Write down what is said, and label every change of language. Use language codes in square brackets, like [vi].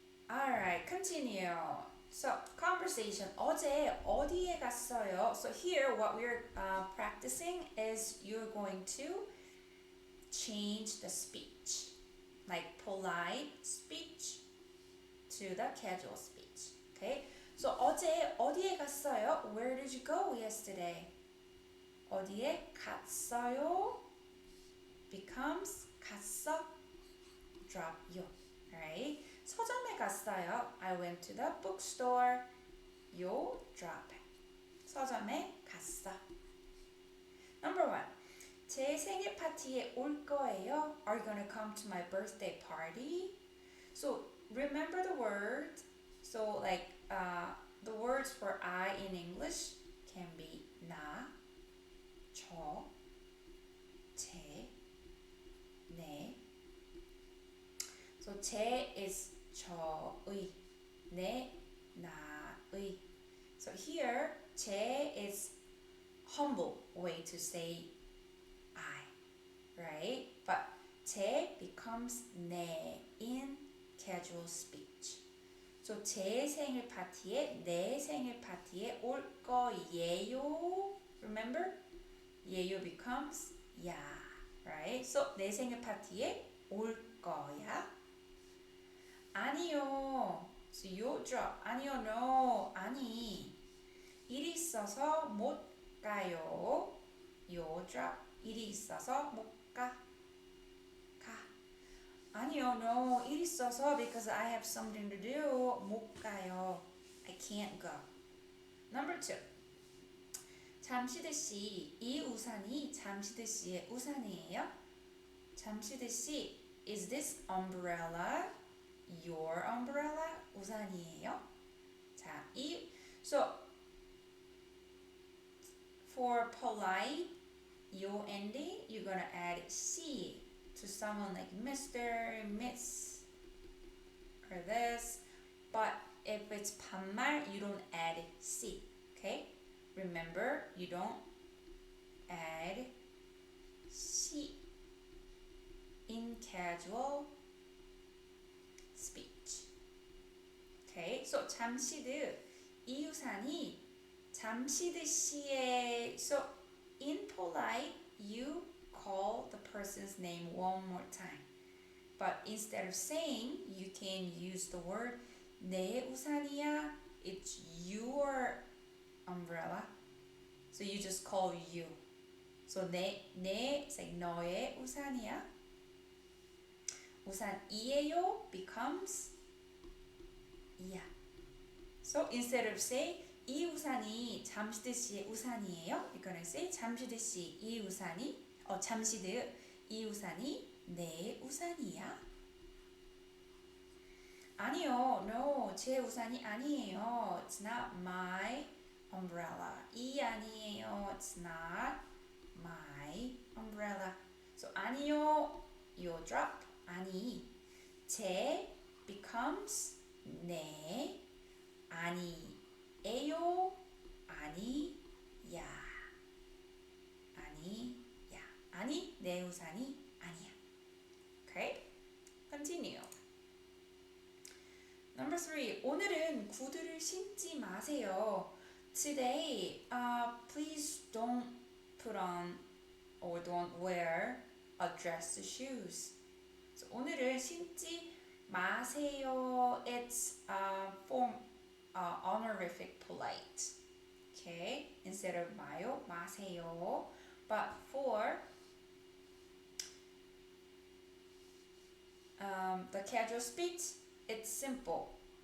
[en] Alright, continue. So, conversation. [ko] 어제 어디에 갔어요? [en] So here, what we're practicing is you're going to change the speech. Like polite speech to the casual speech. Okay? [ko] So, 어제 어디에 갔어요? [en] Where did you go yesterday? [ko] 어디에 갔어요? [en] Becomes 갔어, drop 요. Right? [ko] 서점에 갔어요. [en] I went to the bookstore. 요, drop. [ko] 서점에 갔어. [en] Number 1. [ko] 제 생일 파티에 올 거예요? [en] Are you gonna come to my birthday party? So remember the word. So like the words for I in English can be 나, 저, 제, 네. So 제 is 저의, 네, 나의. So here, 제 is humble way to say I, right? But 제 becomes 네 in casual speech. [ko] So 제 생일 파티에 내 생일 파티에 올 거예요. Remember? [en] 예요 becomes 야. Right? [ko] So 내 생일 파티에 올 거야. [en] 아니요. So you drop. 아니요, no. 아니. [ko] 일이 있어서 못 가요. [en] You drop. [ko] 일이 있어서 못 가. 아니요, no. 일 있어서 [en] because I have something to do. [ko] 못 가요. [en] I can't go. Number 2. [ko] 잠시드 씨, 이 우산이 잠시드 씨의 우산이에요? [en] 잠시드 씨, is this umbrella your umbrella? [ko] 우산이에요? [en] 자, so for polite, yo ending, you're gonna add C to someone like Mr., Miss, or this. But if it's 반말, you don't add C. Okay? Remember, you don't add C in casual speech. Okay? [ko] So 잠시드, 이 우산이 잠시드 씨의. [en] So in polite, you call the person's name one more time. But instead of saying, you can use the word 내 우산이야. It's your umbrella. So you just call you. So 내 it's like [ko] 너의 우산이야. [en] 우산이에요 becomes 이야. So instead of say [ko] 이 우산이 잠시드 씨의 우산이에요, [en] you're gonna say [ko] 잠시드 씨 이 우산이 잠시드 이 우산이 내 우산이야? 아니요, no, 제 우산이 아니에요. [en] It's not my umbrella. 이 아니에요. It's not my umbrella. So 아니요, you drop. [ko] 아니, 제 becomes 내, 아니에요, 아니야, 아니야, 아니, 내 우산이 아니야. [en] Okay? Continue. Number 3. [ko] 오늘은 구두를 신지 마세요. [en] Today, please don't put on or don't wear a dress shoes. [ko] So, 오늘은 신지 마세요. [en] It's form honorific polite. Okay? Instead of 마요, 마세요. But for the casual speech, it's simple.